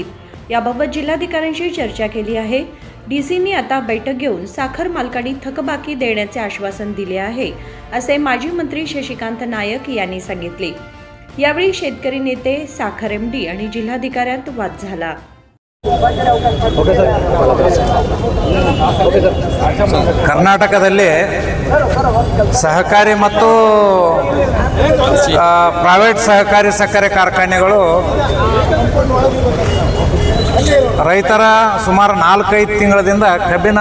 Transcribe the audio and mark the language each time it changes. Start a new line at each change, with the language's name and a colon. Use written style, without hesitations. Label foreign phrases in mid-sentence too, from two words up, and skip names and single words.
Marathi: याबाबत जिल्हाधिकाऱ्यांशी चर्चा केली आहे. डीसींनी आता बैठक घेऊन साखर मालकांनी थकबाकी देण्याचे आश्वासन दिले आहे असे माजी मंत्री शशिकांत नायक यांनी सांगितले. यावेळी शेतकरी नेते, साखर MD आणि जिल्हाधिकाऱ्यांत वाद झाला.
Kannada: ಕರ್ನಾಟಕದಲ್ಲಿ ಸಹಕಾರಿ ಮತ್ತು ಪ್ರೈವೇಟ್ ಸಹಕಾರಿ ಸಕ್ಕರೆ ಕಾರ್ಖಾನೆಗಳು ರೈತರ ಸುಮಾರು 4-5 ತಿಂಗಳಿಂದ ಕಬ್ಬಿನ